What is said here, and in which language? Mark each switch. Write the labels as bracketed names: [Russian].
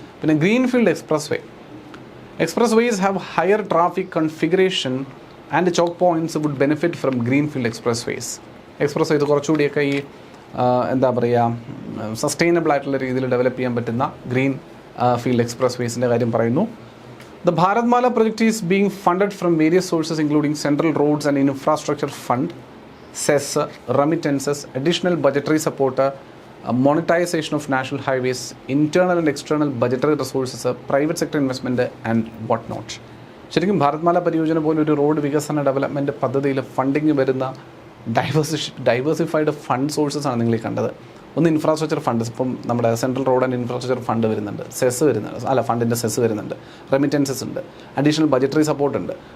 [Malayalam] പിന്നെ [English] greenfield expressways have higher traffic configuration and choke points would benefit from greenfield expressway [Malayalam] ഇത് കുറച്ചുകൂടിയൊക്കെ ഈ എന്താ പറയുക, സസ്റ്റൈനബിൾ ആയിട്ടുള്ള രീതിയിൽ ഡെവലപ്പ് ചെയ്യാൻ പറ്റുന്ന ഗ്രീൻ ഫീൽഡ് എക്സ്പ്രസ് വേസിൻ്റെ കാര്യം പറയുന്നു. [English] The Bharatmala project is being funded from various sources including Central Roads and Infrastructure Fund, cess, remittances, additional budgetary support, monetization of national highways, internal and external budgetary resources, private sector investment and what not. [Malayalam] ശരിക്കും ഭാരത്മാല പരിയോജന പോലെ ഒരു road വികസന development പദ്ധതിയിൽ funding വരുന്ന diversified fund sources ആണ് നിങ്ങൾ കണ്ടത്. ഒന്ന് ഇൻഫ്രാസ്ട്രക്ചർ ഫണ്ട്, ഇപ്പം നമ്മുടെ central road and infrastructure fund വരുന്നുണ്ട്, ഫണ്ടിൻ്റെ സെസ് വരുന്നുണ്ട്, റെമിറ്റൻസസ് ഉണ്ട്, അഡീഷണൽ ബജറ്ററി സപ്പോർട്ട് ഉണ്ട്,